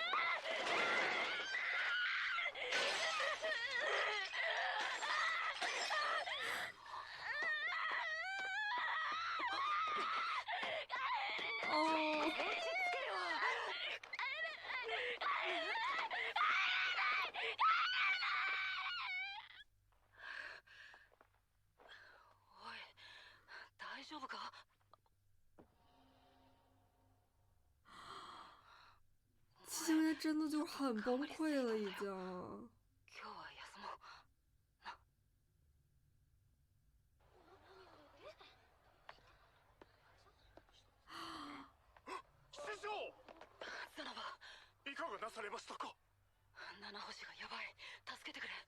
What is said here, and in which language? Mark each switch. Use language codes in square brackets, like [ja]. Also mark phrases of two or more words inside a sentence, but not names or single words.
[zh] 哦。 [ja] おい、大丈夫か？ [zh] 七星现在真的就很崩溃了，已经。 [ja] 今日は休もう。師匠、ザナバ、いかがなされましたか？七星がやばい。助けてくれ。